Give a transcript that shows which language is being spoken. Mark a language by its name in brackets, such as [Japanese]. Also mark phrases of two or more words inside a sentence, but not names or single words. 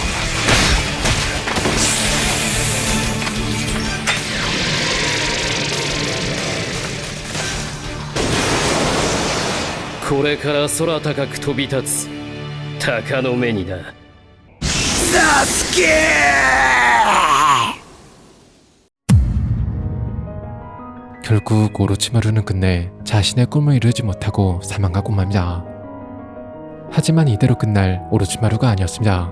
[Japanese] これから空高く飛び立つ鷹の目にな。サスケ [Korean] 결국 오로치마루는 끝내 자신의 꿈을 이루지 못하고 사망하고 맙니다. 하지만 이대로 끝날 오로치마루가 아니었습니다.